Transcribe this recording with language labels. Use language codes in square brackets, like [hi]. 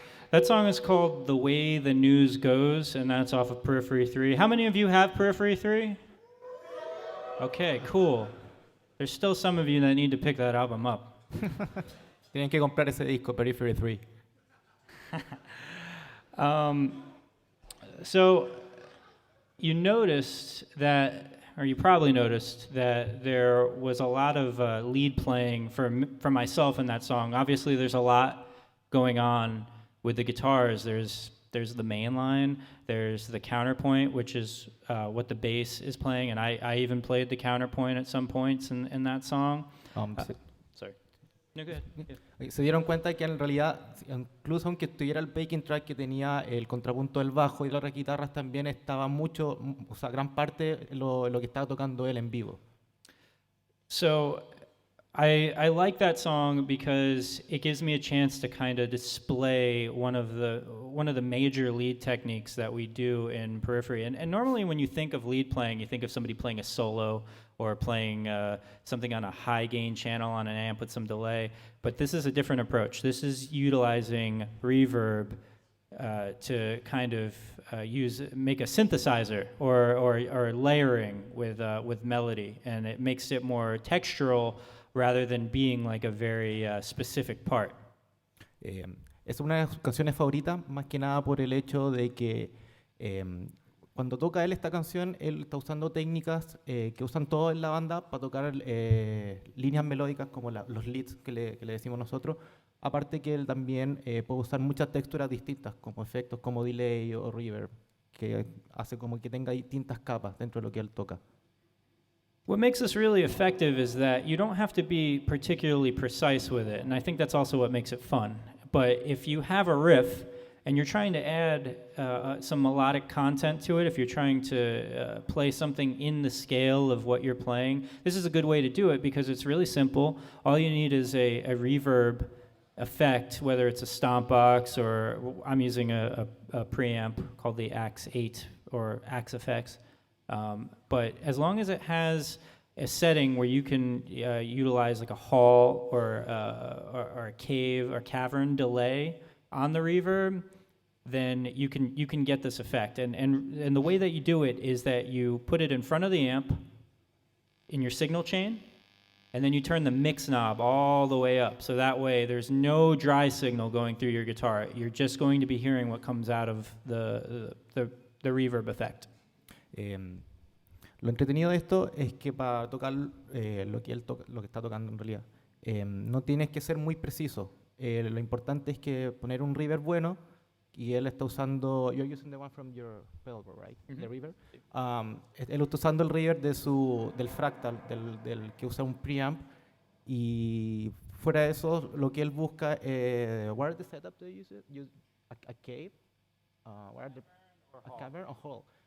[en] That song is called The Way the News Goes, and that's off of Periphery 3. How many of you have Periphery 3? Okay, cool. There's still some of you that need to pick that album up. [es] Tienen que comprar ese disco, Periphery 3. [en] So you noticed that, or you probably noticed that there was a lot of lead playing for myself in that song. Obviously, there's a lot going on with the guitars. There's the main line, there's the counterpoint, which is what the bass is playing, and I even played the counterpoint at some points in that song. Sorry. No, go ahead. Yeah. [es] Se dieron cuenta que en realidad, incluso aunque estuviera el backing track que tenía el contrapunto del bajo y las guitarras, también estaba mucho, o sea, gran parte lo que estaba tocando él en vivo. [en] So I like that song because it gives me a chance to kind of display one of the major lead techniques that we do in Periphery. And normally when you think of lead playing, you think of somebody playing a solo or playing something on a high gain channel on an amp with some delay. But this is a different approach. This is utilizing reverb to kind of make a synthesizer or layering with melody, and it makes it more textural rather than being like a very specific part. [es] Es una de sus canciones favoritas, más que nada por el hecho de que cuando toca él esta canción, él está usando técnicas que usan todos en la banda para tocar líneas melódicas como los leads que le decimos nosotros. Aparte que él también puede usar muchas texturas distintas, como efectos como delay o reverb, que hace como que tenga distintas capas dentro de lo que él toca. [en] What makes this really effective is that you don't have to be particularly precise with it, and I think that's also what makes it fun. But if you have a riff and you're trying to add some melodic content to it, if you're trying to play something in the scale of what you're playing, this is a good way to do it because it's really simple. All you need is a reverb effect, whether it's a stomp box or I'm using a preamp called the Axe 8 or Axe Effects. But as long as it has a setting where you can utilize like a hall or a cave or cavern delay on the reverb, then you can get this effect. And the way that you do it is that you put it in front of the amp in your signal chain, and then you turn the mix knob all the way up. So that way there's no dry signal going through your guitar. You're just going to be hearing what comes out of the reverb effect. [es] Lo entretenido de esto es que para tocar lo que está tocando en realidad, no tienes que ser muy preciso. Lo importante es que poner un reverb bueno, y él está usando, [en] you're using the one from your pedal board, right? Mm-hmm. The reverb. [es] Él está usando el reverb del fractal, del que usa un preamp, y fuera de eso, lo que él busca, [en] what are the setup to use it? Use a cave, what are a cavern, a hall.